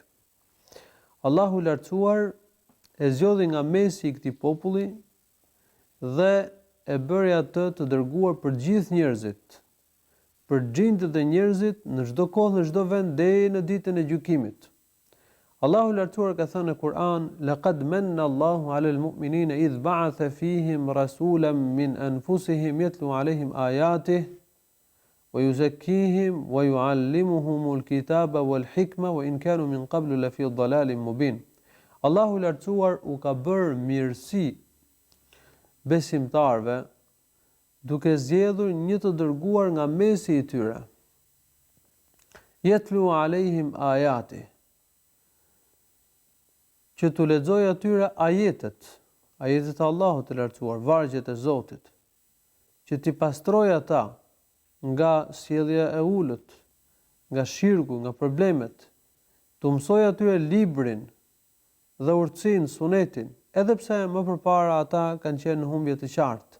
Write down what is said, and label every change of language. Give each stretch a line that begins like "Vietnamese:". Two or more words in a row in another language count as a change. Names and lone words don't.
Albanian: Allahu i lartësuar e zgjodhi nga mesi i këtij populli dhe e bëri atë të dërguar për gjithë njerëzit, për xhindet e njerëzit në çdo kohë, në çdo vend deri në ditën e gjykimit. Allahu i lartësuar ka thënë në Kur'an:
Arabic: "لقد منّ الله على المؤمنين إذ بعث فيهم رسولا من أنفسهم يتلو عليهم آياته ويزكيهم ويعلمهم الكتاب والحكمة وإن كانوا من قبل لفي ضلال مبين."
Albanian: Allahu i lartësuar u ka bërë mirësi besimtarve duke zgjedhur një të dërguar nga mesi i tyre.
Arabic: يتلو عليهم آياته,
Albanian: që të lexoj atyre ajetet e Allahut të lartësuar, vargjet e Zotit, që t'i pastroj ata nga sjellja e ulët, nga shirku, nga problemet, të mësoj atyre librin dhe urtësinë, sunetin, edhe pse më përpara ata kanë qenë në humbje të qartë.